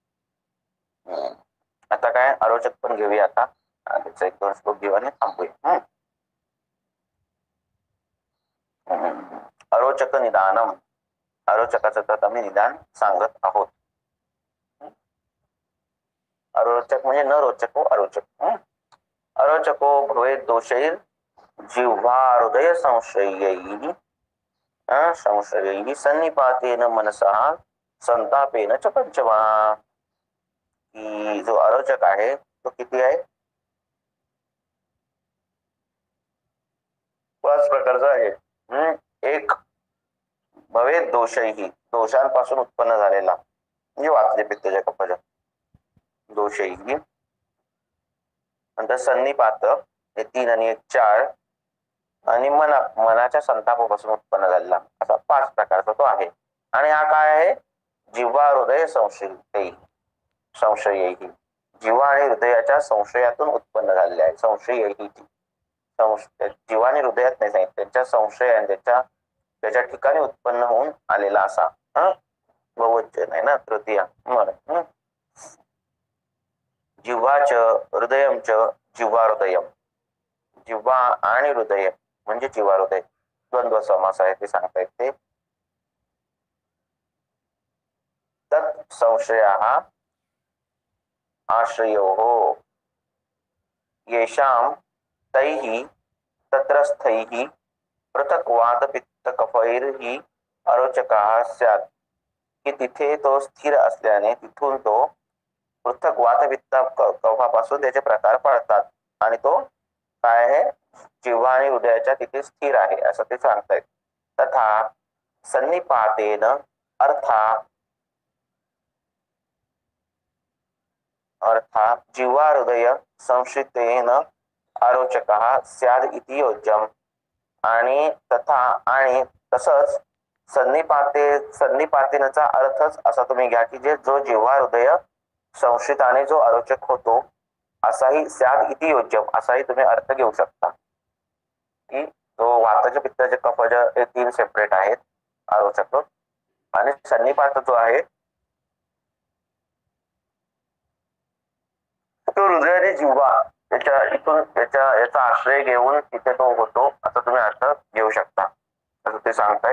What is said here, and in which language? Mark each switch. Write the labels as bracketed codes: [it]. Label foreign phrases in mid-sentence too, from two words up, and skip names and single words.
[mr] आता काय अरोचक पण घेऊया आता, त्याचा 1-2 श्लोक घेऊ आणि थांबूया. [sa] अरोचक निदानम, [mr] अरोचकाचं तर आम्ही निदान सांगत आहोत. अरोचक म्हणजे न रोचक व अरोचक. [sa] अरोचको भवेत् दोषैर जिह्वा हृदय संशयैः संशयैः सन्निपातेन मनसः संतापेन च पंचमा. [mr] की जो अरोचक आहे तो किती आहे? 5 प्रकारचा आहे. एक [sa] भवेत् दोषैः, [mr] दोषांपासून उत्पन्न झालेला म्हणजे वातले पित्तजय कफज दोषैः. नंतर सन्निपात हे 3 आणि 1 4 आणि मनाच्या संतापापासून उत्पन्न झालेला असा 5 प्रकारचा तो आहे. आणि हा काय आहे? [sa] जिव्हा हृदय संशयैः, [mr] जिव्हा आणि हृदयाच्या संशयातून उत्पन्न झालेले आहे. संशयैः जिव्हा आणि हृदयात नाही सांगितलं, त्यांच्या संशय आणि त्याच्या ठिकाणी उत्पन्न होऊन आलेला असा बहुवचन आहे ना, तृतीय. [sa] जिव्हाच हृदयम च जिव्हा हृदयम, [mr] जिव्हा आणि हृदय म्हणजे जिव्हा हृदय द्वंद्व समास आहे ते सांगता येते. [sa] तत् संशयाः आश्रयोः येषां तैः तत्रस्थैः पृथक् वातपित्तकफैर्हि अरोचकाः स्यात्. [mr] की तिथे तो स्थिर असल्याने तिथून तो पृथक वातपित्त कफापासून त्याचे प्रकार पडतात आणि तो काय आहे? जिव्हा आणि हृदयाच्या तिथे स्थिर आहे असं ते सांगतायत. [sa] तथा सन्निपातेन अर्थात जिव्हा हृदय संश्रितेन अरोचकः स्याद इति योज्यम. [mr] आणि तसंच सन्निपातेनचा अर्थच असा तुम्ही घ्या की जो जिव्हा हृदय संश्रिताने जो अरोचक होतो असाही [sa] स्याद इति योज्यम [mr] असाही तुम्ही अर्थ घेऊ शकता. की जो वाताचे पित्ताचे कफज हे 3 सेपरेट आहेत अरोचक, आणि सन्निपात जो आहे तो हृदय आणि जिव्हा याचा आश्रय घेऊन तिथे तो होतो असं तुम्ही अर्थ घेऊ शकता असं ते सांगतायत.